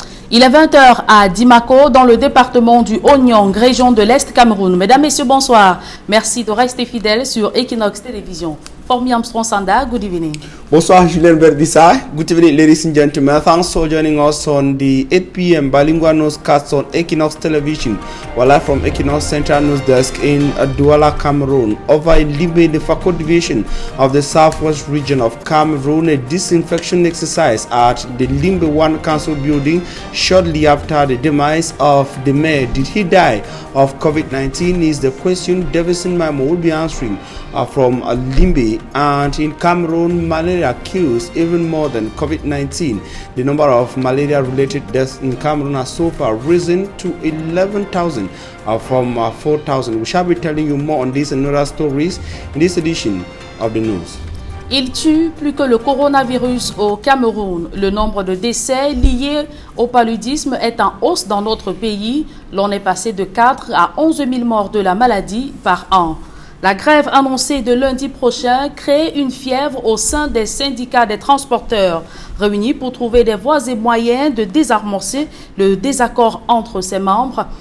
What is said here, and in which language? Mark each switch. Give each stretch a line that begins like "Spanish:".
French: Il est 20h à Dimako, dans le département du Haut-Nyang, région de l'Est Cameroun. Mesdames, Messieurs, bonsoir. Merci de rester fidèles sur Equinox Télévision.
English: Formi Armstrong Sanda, good evening.
French: Bonsoir,
English: Julien Berdissa. Good evening, ladies and gentlemen. Thanks for joining us on the 8 p.m. bilingual newscast on Equinox Television. We're live from Equinox Central News Desk in Douala, Cameroon. Over in Limbe, the Fako division of the southwest region of Cameroon, a disinfection exercise at the Limbe 1 Council building shortly after the demise of the mayor. Did he die of COVID-19 is the question Davison Maimo will be answering from Limbe. And in Cameroon, malaria kills even more than COVID-19. The number of malaria-related deaths in Cameroon has so far risen to 11,000 from 4,000. We shall be telling you more on this and other stories in this edition of the news.
French: Il tue plus que le coronavirus au Cameroun. Le nombre de décès liés au paludisme est en hausse dans notre pays. L'on est passé de 4 à 11 000 morts de la maladie par an. La grève annoncée de lundi prochain crée une fièvre au sein des syndicats des transporteurs, réunis pour trouver des voies et moyens de désamorcer le désaccord entre ses membres.